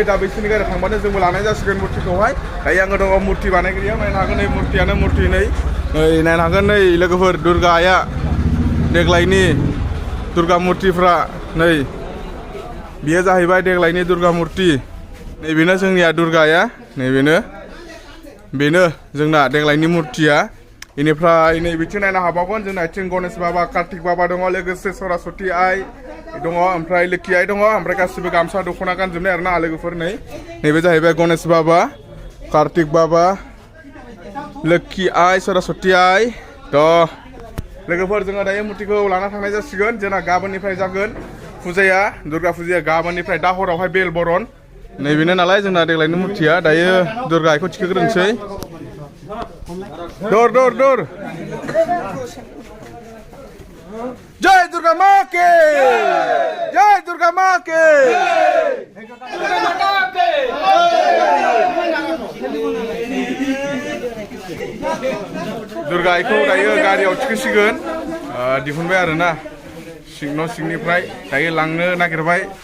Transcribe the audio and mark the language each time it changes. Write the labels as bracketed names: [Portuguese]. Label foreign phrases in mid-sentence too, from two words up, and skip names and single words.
[Bodo] दा बिसोरनि गारियाव थांबानो जोंबो लानाय जासिगोन मुर्तिखौहाय दायो आङो दङ मुर्ति बानायग्राया नायनो हागोन नै मुर्तियानो मुर्ति नै नायनो हागोन नै लोगोफोर दुर्गा आइया देग्लायनि दुर्गा मुर्तिफ्रा नै बियो जाहैबाय देग्लायनि दुर्गा मुर्ति नैबेनो जोंनिया दुर्गाया नैबेनो बेनो जोंना देग्लायनि मुर्तिया बेनिफ्राय नै बिथिं नायनो हाबावगोन जोंना आथिं गणेश बाबा कार्तिक बाबा दङ लोगोसे सरस्वती आइ दङ ओमफ्राय लोखि आइ दङ ओमफ्राय गासिबो गामसा दख'ना गानजोबनाय आरोना लोगोफोर नै नैबे जाहैबाय गणेश बाबा कार्तिक बाबा लोखि आइ सरस्वती आइ थ' लोगोफोर जोङो दायो मुर्तिखौ लाना थांनाय जासिगोन जोंना गाबोननिफ्राय जागोन फुजाया दुर्गा फुजाया गाबोननिफ्राय दा हरावहाय बेल बरन नैबेनो नालाय जोंना देग्लायनि मुर्तिया दायो दुर्गा आइखौ थिखोग्रोनोसै दर दर दर [Hindi] जय दुर्गा माँ के जय दुर्गा माँ के [Bodo] दुर्गा आइखौ दायो गारियाव थिखोसिगोन दिहुनबाय आरोना न' सिंनिफ्राय दायो लांनो नागिरबाय